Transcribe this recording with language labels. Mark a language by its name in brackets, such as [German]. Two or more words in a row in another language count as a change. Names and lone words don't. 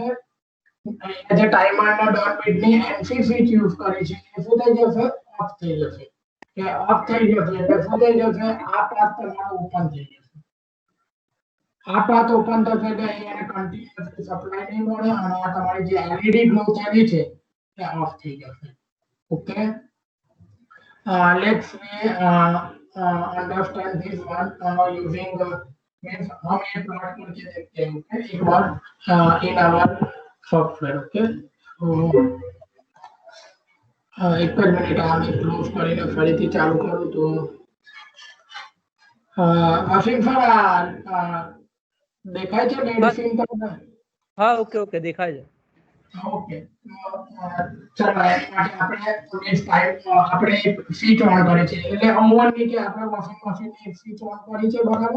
[Gujarati] જે ટાઈમરનો ડન બીટની [English] NC switch use [Gujarati] કરી છે એ શું થઈ જશે? ઓફ થઈ જશે. કે ઓફ થઈ જશે એટલે શું થઈ જશે? આ પાથ તમારો ઓપન થઈ જશે. આ પાથ ઓપન થશે એટલે અહીંયા કન્ટિન્યુઅસલી સપ્લાય નહીં મળે અને આ તમારી જે એલઈડી ગ્લો થયેલી છે એ ઓફ થઈ જશે. ઓકે, [English] let's understand this one using means [Hindi] हम ये प्लॉट करके देखते हैं. ओके, एक बार [English] in our software. [Hindi] ओके, [Gujarati] एक જ મિનિટ આ મેં ક્લોઝ કરીને ફરીથી ચાલુ કરું તો અફીમ સર દેખાય છે મેડિસિન તમને? હા, ઓકે દેખાય છે. ઓકે, ચલો એની માટે આપણે આપણે એક [English] switch on [Gujarati] કરી છે એટલે ઓવન ની કે આપણે [English] washing machine [Gujarati] ની [English] switch on [Gujarati] કરી છે, બરાબર.